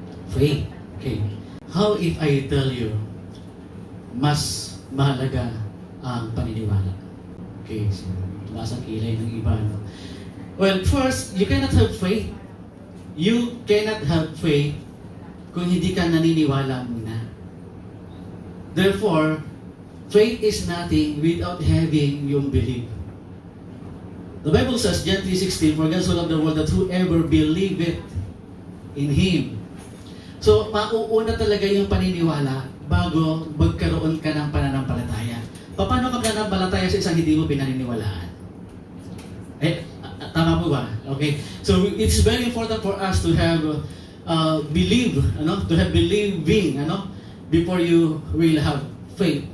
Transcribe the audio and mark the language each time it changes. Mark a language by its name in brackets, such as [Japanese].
[English] Faith. Okay. How if I tell you, [Filipino] mas mahalaga ang paniniwala? Okay, so tumaas ang kilay ng iba. [English] Well, first, you cannot have faith. You cannot have faith [Filipino] kung hindi ka naniniwala muna. [English] Therefore, faith is nothing without having yung belief. The Bible says, John 3:16, for God so loved the world that whoever believeth in Him. [Filipino] So, mauuna talaga yung paniniwala bago magkaroon ka ng pananampalataya. Paano ka pananampalataya sa isang hindi mo pinaniniwalaan? Tama po ba? Okay. [English] So, it's very important for us to have believe, to have believing, before you will have faith.